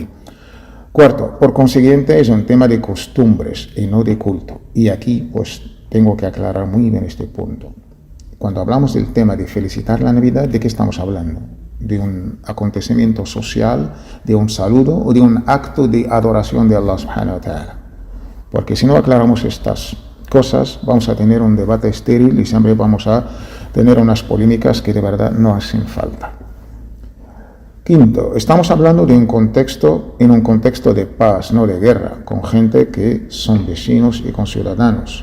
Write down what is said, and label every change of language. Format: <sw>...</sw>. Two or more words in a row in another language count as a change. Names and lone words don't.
<es>Cuarto, por consiguiente es un tema de costumbres y no de culto. Y aquí pues tengo que aclarar muy bien este punto. Cuando hablamos del tema de felicitar la Navidad, ¿de qué estamos hablando? ¿De un acontecimiento social, de un saludo o de un acto de adoración de Allah</es> <ar>سبحانه وتعالى?</ar> <es>Porque si no aclaramos estas cosas, vamos a tener un debate estéril y siempre vamos a tener unas polémicas que de verdad no hacen falta. Quinto, estamos hablando de en un contexto de paz, no de guerra, con gente que son vecinos y conciudadanos.</es>